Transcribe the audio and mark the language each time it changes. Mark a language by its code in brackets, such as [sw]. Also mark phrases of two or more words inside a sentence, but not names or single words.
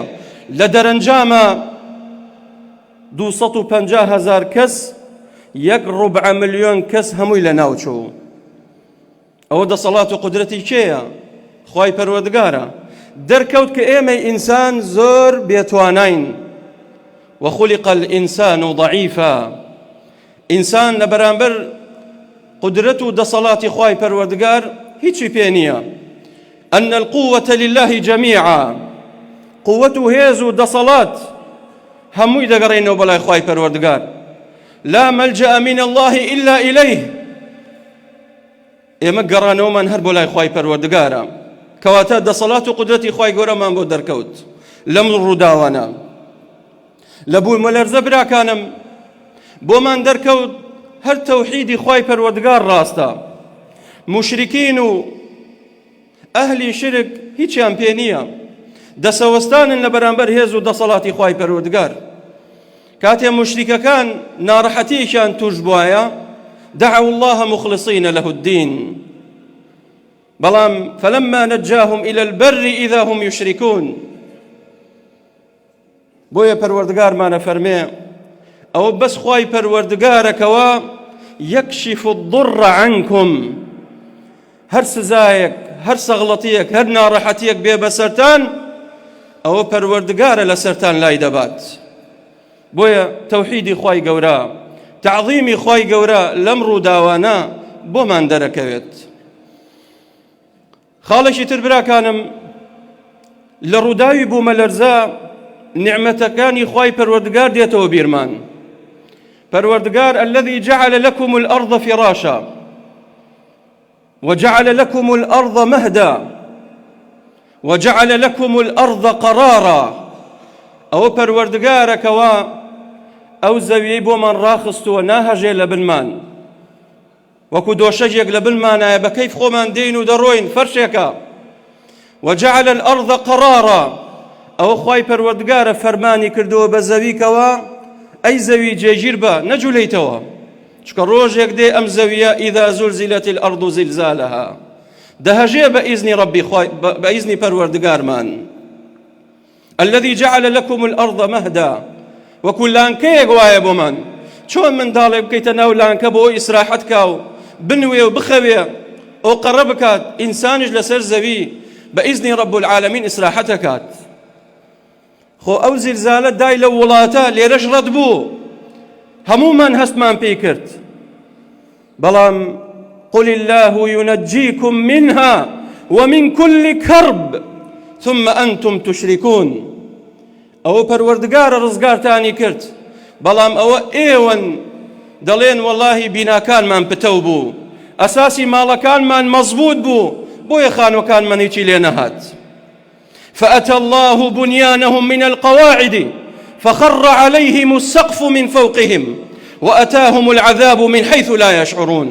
[ckb] لە دەرەنجامە 250,000 کەس، 1.4 ملیۆن کەس هەمووی لە ناوچوو. ئەوە دەسەڵات و قودرەتی کێیە؟ خوای پەروەردگارە. دەرکەوت کە ئێمەی ئینسان زۆر بێتوانین. [ar] وخلق الإنسان ضعيفا، [ckb] إنسان لبرانبر قدرته دصلات خواي پروردگار هیچی پێ نییە. [ar] أن القوة لله جميعا، [ckb] قوته هێز و دەسەڵات هەمووی دەگەڕێنەوە بەلای خواي پەروەردگار. [ar] لا ملجأ من الله إلا إليه، [ckb] ئێمە گەڕانەوەمان هەر بۆ لای خواي پەروەردگارە، کەواتە دەسەڵات و قودرەتی خواي گەورەمان بۆ دەرکەوت لەم ڕووداوانە. لە بوومەلەرزە براکانم بۆمان دەرکەوت هەر تەوحیدی خواي پەروەردگار ڕاستە. مشرکین و ئەهلی شرک هیچیان پێ نییە، دەسەوەستانن لە بەرامبەر هێز و دەسەڵاتی خواي پەروەردگار. کاتێ مشریکەکان ناڕەحەتیشان توش بووایە، [ar] دعوا الله مخلصين له الدين، بەڵام فلما نجاهم إلى البر إذا هم يشركون. [ckb] بۆیە پەروەردگارمانە فەرمێ ئەوە بەس خوای پەروەردگارەکەوە [ar] يكشف الضر عنكم، [ckb] هەر سزایەک، هەر سەغڵەتیەک، هەر ناڕەحەتیەک بێ بەسەرتان، ئەوە پەروەردگارە لەسەرتان لای دەبات. بۆیە تەوحیدی خوای گەورە، تعظیمی خوای گەورە لەم ڕووداوانە بۆمان دەرەکەوێت. خاڵێکی تر براکانم، لە ڕووداوی بوومەلەرزە نعمەتەکانی خوای پەروەردگار دێتەوە بیرمان. [ar] پەروەردگار الذي جعل لكم الأرض فراشا وجعل لكم الأرض مهدا وجعل لكم الأرض قرارا. [ckb] ئەو پەروەردگارەکەوە ئەو زەویەی بۆمان ڕاخستووە ناهەژێ لە بنمان، وەکو دۆشەجێک لە بنمانایە بە کەیف خۆمان دێین و دەڕۆین فەرشێکە. [ar] وجعل الأرض قرارا، [ckb] ئەوە خوای پەروەردگارە فەرمانی کردووە بە زەویکەوە ئەی زەوی جێگیر بە، نەجوولەیتەوە، چکە ڕۆژێک دێ ئەم زەویە [ar] ئیذا زولزلت الأرض زلزالها، [ckb] دەهەژێ بە ئیزنی ڕەبی، بە ئیزنی پەروەردگارمان. [ar] الذي جعل لكم الأرض مهدا، [ckb] وەکو لانکەیەک وایە بۆمان، چۆن منداڵێک بکەیتە ناو لانکە بۆ ئەوی ئیسراحەت کا و بنوێ و بخەوێ ئەو قەڕە بکات، ئینسانیش لەسەر زەوی بە ئیزنی [ar] ڕەب العالەمین [ckb] ئیسراحەت ئەکات. خۆ ئەو زیلزالە دای لە وڵاتە لێرەش ڕەت بوو، هەموومان هەستمان پێی کرد، بەڵام [ar] قل الله ينجيكم منها ومن كل كرب ثم أنتم تشركون. [ckb] ئەوە پەروەردگارە ڕزگارتانی کرد، بەڵام ئەوە ئێوەن دەڵێن وەڵاهی بیناکانمان پتەو بوو، ئەساسی ماڵەکانمان مەزبوط بوو، بۆیە خانوەکانمان هیچی لێ نەهات. [ar] فأتى الله بنيانهم من القواعد فخر عليهم السقف من فوقهم وأتاهم العذاب من حيث لا يشعرون.